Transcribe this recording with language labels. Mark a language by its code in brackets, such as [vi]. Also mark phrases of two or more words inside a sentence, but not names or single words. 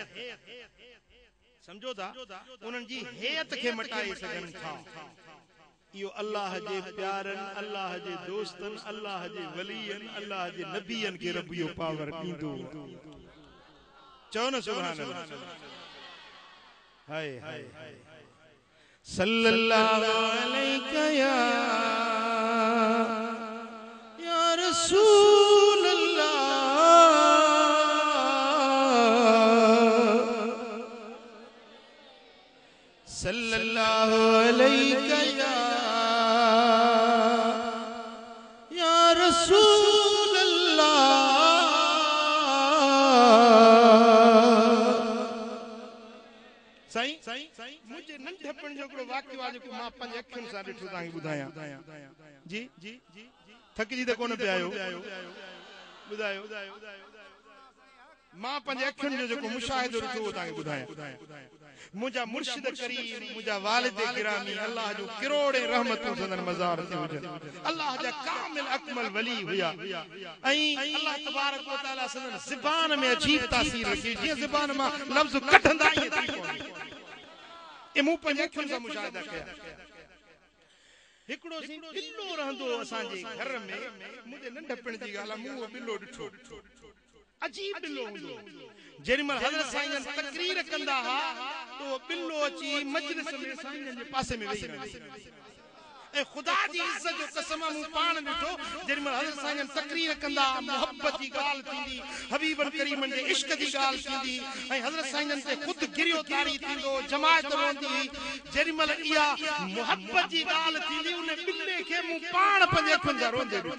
[sd] समझो था उनन जी हेयत के मटाए सगन था यो अल्लाह जे प्यारन अल्लाह जे दोस्तन अल्लाह जे वलियन अल्लाह जे नबियन के रब यो पावर दींदो चओ न [ar] سبحان الله [sd] हाय हाय [ar] صلى الله عليك يا رسول الله صلى الله عليك يا رسول الله [sd] साईं मुझे नंढपण जो हिकिड़ो वाक़ियो आहे जेको मां पंहिंजे अखियुनि सां ॾिठो तव्हांखे ॿुधायां जी थकिजी त कोन पिया आहियो ॿुधायो मां पंहिंजे अखियुनि जो जेको मुशाहिदो ॾिठो उहो तव्हांखे ॿुधायां मुंहिंजा मुर्शिद करीम मुंहिंजा वालिद गिरामी अल्लाह जो किरोड़े रहमतूं संदन मज़ार ते हुजनि अल्लाह जा कामिल अकमल वली हुया ऐं [ar] الله تبارك و تعالى [sd] संदन ज़बान में अजीब तासीर रखी जीअं ज़बान मां लफ़्ज़ कढंदा ई थी पवंदी ए मूं पंहिंजे अखियुनि सां मुशाहिदा कया हिकिड़ो बिल्लो रहंदो असांजे घर में मुंहिंजे नंढपण जी ॻाल्हि आहे मूं उहो बिल्लो ॾिठो अजीब बिल्लो हूंदो जेॾी महिल हज़रत साईं तकरीर कंदा हा त उहो बिल्लो अची मजलिस में साईं जे पासे में वेही रहंदो ऐं ख़ुदा जी इज़त जो कसम मूं पाण ॾिठो जेॾी महिल हज़रत साईं तकरीर कंदा मोहब्बत जी ॻाल्हि थींदी हबीबन करीमन जे इश्क जी ॻाल्हि थींदी ऐं हज़रत साईं ते ख़ुदि गिरियोतारी थींदो जमायत रोंदी जेॾी महिल इहा मोहब्बत जी ॻाल्हि थींदी उन बिल्ले खे मूं पाण पंहिंजे अखियुनि सां रोंदे